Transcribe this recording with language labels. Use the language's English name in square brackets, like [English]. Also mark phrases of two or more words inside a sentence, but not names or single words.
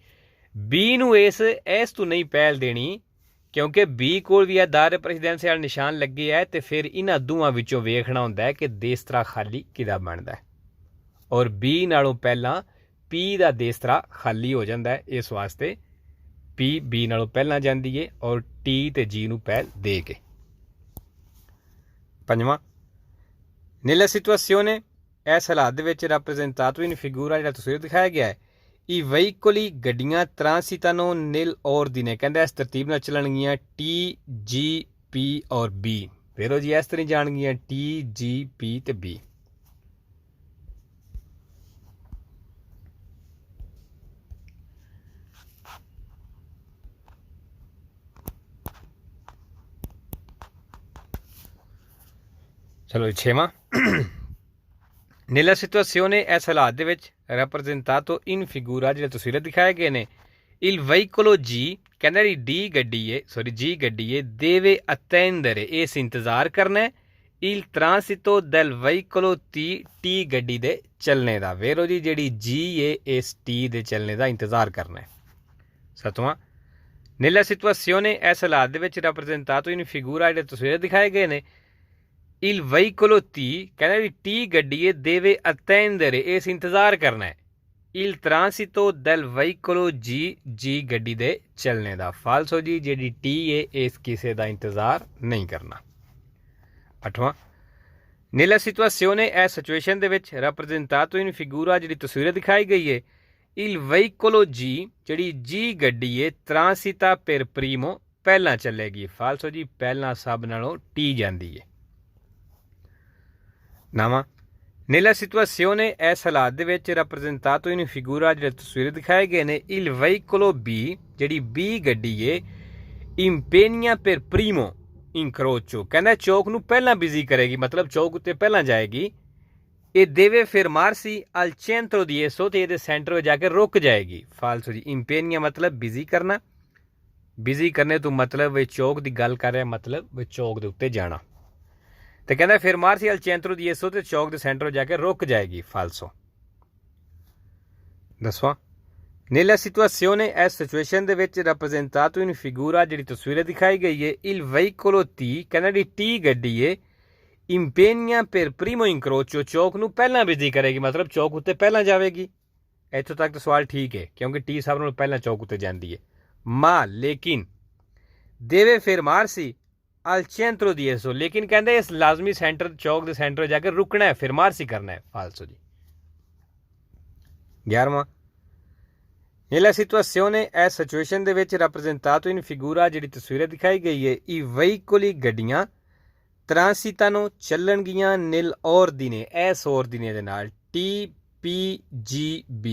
[Punjabi] ਬੀ ਨੂੰ ਇਸ ਤੋਂ ਨਹੀਂ ਪਹਿਲ ਦੇਣੀ ਕਿਉਂਕਿ ਬੀ ਕੋਲ ਵੀ ਹੈ ਦਾਇਰੇ ਪ੍ਰੈਸੀਡੈਂਸੀ ਵਾਲਾ ਨਿਸ਼ਾਨ ਲੱਗੇ ਹੈ ਤਾਂ ਫਿਰ ਇਨ੍ਹਾਂ ਦੋਵਾਂ ਵਿੱਚੋਂ ਵੇਖਣਾ ਹੁੰਦਾ ਹੈ ਕਿ ਦੇਸਤਰਾ ਖਾਲੀ ਕਿਦਾ ਬਣਦਾ ਹੈ ਔਰ ਬੀ ਨਾਲੋਂ ਪਹਿਲਾ ਪੀ ਦਾ ਦੇਸਤਰਾ ਖਾਲੀ ਹੋ ਜਾਂਦਾ ਹੈ। ਇਸ ਵਾਸਤੇ ਪੀ ਬੀ ਨਾਲੋਂ ਪਹਿਲਾ ਜਾਂਦੀ ਹੈ ਔਰ ਟੀ ਤੇ ਜੀ ਨੂੰ ਪਹਿਲ ਦੇ ਕੇ। पंजवां [Italian] nella situazione [Punjabi] ਇਸ ਹਾਲਾਤ ਦੇ ਵਿੱਚ [Italian] rappresentato in figura [Punjabi] ਜਿਹੜਾ ਤਸਵੀਰ ਦਿਖਾਇਆ ਗਿਆ ਹੈ ਈ veicoli गड्डियां [Italian] transitano nel ordine [Punjabi] ਕਹਿੰਦਾ ਇਸ ਤਰਤੀਬ ਨਾਲ ਚੱਲਣਗੀਆਂ ਟੀ ਜੀ ਪੀ ਔਰ ਬੀ। ਵੇਰੋ ਜੀ ਇਸ ਤਰ੍ਹਾਂ ਜਾਣਗੀਆਂ ਟੀ ਜੀ ਪੀ ਤੇ ਬੀ। ਚਲੋ ਛੇਵਾਂ [Italian] nella situazione [Punjabi] ਇਸ ਹਾਲਾਤ ਦੇ ਵਿੱਚ [Italian] rappresentato in [Punjabi] figura ਜਿਹੜੇ ਤਸਵੀਰੇਂ ਦਿਖਾਏ ਗਏ ਨੇ [Italian] il veicolo G [Punjabi] ਕਹਿੰਦਾ ਜੀ ਡੀ ਗੱਡੀ ਹੈ ਜੀ ਗੱਡੀ ਹੈ जी गड्डी है [Italian] deve attendere [Punjabi] ਇਸ ਇੰਤਜ਼ਾਰ ਕਰਨਾ ਹੈ [Italian] il transito del veicolo [Punjabi] ਟੀ ਗੱਡੀ ਦੇ ਚੱਲਣੇ ਦਾ। ਵੇਰੋ ਜੀ ਜਿਹੜੀ ਜੀ ਹੈ ਇਸ ਟੀ ਦੇ ਚੱਲਣੇ ਦਾ ਇੰਤਜ਼ਾਰ ਕਰਨਾ ਹੈ। सतवां [Italian] nella situazione [Punjabi] ਇਸ ਹਾਲਾਤ ਦੇ ਵਿੱਚ [Italian] rappresentato in figura [Punjabi] ਜਿਹੜੇ ਤਸਵੀਰੇਂ ਦਿਖਾਏ ਗਏ ਨੇ [Italian] il veicolo T [Punjabi] ਕਹਿਣਾ ਜੀ ਟੀ ਗੱਡੀ ਹੈ [Italian] deve attendere [Punjabi] ਇਸ ਇੰਤਜ਼ਾਰ ਕਰਨਾ ਹੈ [Italian] il transito del veicolo [Punjabi] ਜੀ ਗੱਡੀ ਦੇ ਚੱਲਣੇ ਦਾ। ਫਾਲਸੋ ਜੀ ਜਿਹੜੀ ਟੀ ਹੈ ਇਸ ਕਿਸੇ ਦਾ ਇੰਤਜ਼ਾਰ ਨਹੀਂ ਕਰਨਾ। अठवां [Italian] nella situazione [Punjabi] ਇਸ ਸਿਚੁਏਸ਼ਨ ਦੇ ਵਿੱਚ [Italian] rappresentato in figura [Punjabi] ਜਿਹੜੀ ਤਸਵੀਰ ਦਿਖਾਈ ਗਈ ਹੈ [Italian] il veicolo G [Punjabi] ਜਿਹੜੀ ਜੀ ਗੱਡੀ ਹੈ [Italian] transita per primo [Punjabi] ਪਹਿਲਾਂ ਚੱਲੇਗੀ। ਫਾਲਸੋ ਜੀ, ਪਹਿਲਾਂ ਸਭ ਨਾਲੋਂ ਟੀ ਜਾਂਦੀ ਹੈ। ਨਾਵਾਂ [Italian] nella situazione [Punjabi] ਇਸ ਹਾਲਾਤ ਦੇ ਵਿੱਚ [Italian] rappresentato in figura [Punjabi] ਜਿਹੜੇ ਤਸਵੀਰ ਦਿਖਾਏ ਗਏ ਨੇ [Italian] il veicolo B [Punjabi] ਜਿਹੜੀ B ਗੱਡੀ ਏ [Italian] impegna per primo incrocio [Punjabi] ਕਹਿੰਦਾ ਚੌਕ ਨੂੰ ਪਹਿਲਾਂ ਬਿਜ਼ੀ ਕਰੇਗੀ, ਮਤਲਬ ਚੌਕ ਉੱਤੇ ਪਹਿਲਾਂ ਜਾਏਗੀ। ਇਹ [Italian] deve fermarsi al centro di esso [Punjabi] ਤੇ ਇਹਦੇ ਸੈਂਟਰ ਵਿੱਚ ਜਾ ਕੇ ਰੁਕ ਜਾਏਗੀ। ਫਾਲਸੋ ਜੀ, impegna ਮਤਲਬ ਬਿਜ਼ੀ ਕਰਨਾ, ਬਿਜ਼ੀ ਕਰਨੇ ਤੋਂ ਮਤਲਬ ਚੌਕ ਦੀ ਗੱਲ ਕਰ ਰਿਹਾ, ਮਤਲਬ ਚੌਕ ਦੇ ਉੱਤੇ ਜਾਣਾ। ਤੇ ਕਹਿੰਦਾ [Italian] fermarsi al centro di esso [Punjabi] ਤੇ ਚੌਕ ਦੇ ਸੈਂਟਰ ਜਾ ਕੇ ਰੁਕ ਜਾਏਗੀ। ਫਾਲਸੋ। ਦੱਸਵਾਂ [Italian] nella situazione [Punjabi] ਇਸ ਸਿਚੁਏਸ਼ਨ ਦੇ ਵਿੱਚ [Italian] rappresentato in figura [Punjabi] ਜਿਹੜੀ ਤਸਵੀਰ ਦਿਖਾਈ ਗਈ ਹੈ [Italian] il veicolo T [Punjabi] ਕਹਿੰਦਾ ਜਿਹੜੀ T ਗੱਡੀ ਹੈ [Italian] impegna per primo incrocio [Punjabi] ਚੌਕ ਨੂੰ ਪਹਿਲਾਂ ਬਿਜ਼ੀ ਕਰੇਗੀ, ਮਤਲਬ ਚੌਕ ਉੱਤੇ ਪਹਿਲਾਂ ਜਾਵੇਗੀ। ਇੱਥੋਂ ਤੱਕ ਤਾਂ ਸਵਾਲ ਠੀਕ ਹੈ ਕਿਉਂਕਿ T ਸਭ ਨਾਲੋਂ ਪਹਿਲਾਂ ਚੌਕ ਉੱਤੇ ਜਾਂਦੀ ਹੈ। ਮਾ ਲੇਕਿਨ [Italian] deve fermarsi al centro di esso [Punjabi] ਲੇਕਿਨ ਕਹਿੰਦੇ ਇਸ ਲਾਜ਼ਮੀ ਸੈਂਟਰ ਚੌਕ ਦੇ ਸੈਂਟਰ ਜਾ ਕੇ ਰੁਕਣਾ ਹੈ, fermarsi ਕਰਨਾ ਹੈ। ਫਾਲਸੋ ਜੀ। 11ਵਾਂ [Italian] nella situazione [Punjabi] ਇਸ ਸਿਚੁਏਸ਼ਨ ਦੇ ਵਿੱਚ [Italian] rappresentato in figura [Punjabi] ਜਿਹੜੀ ਤਸਵੀਰ ਦਿਖਾਈ ਗਈ ਹੈ [Italian] i veicoli [Punjabi] ਗੱਡੀਆਂ transitano ਚੱਲਣਗੀਆਂ [Italian] nel ordine [Punjabi] ਇਸ ordine ਦੇ ਨਾਲ TPGB।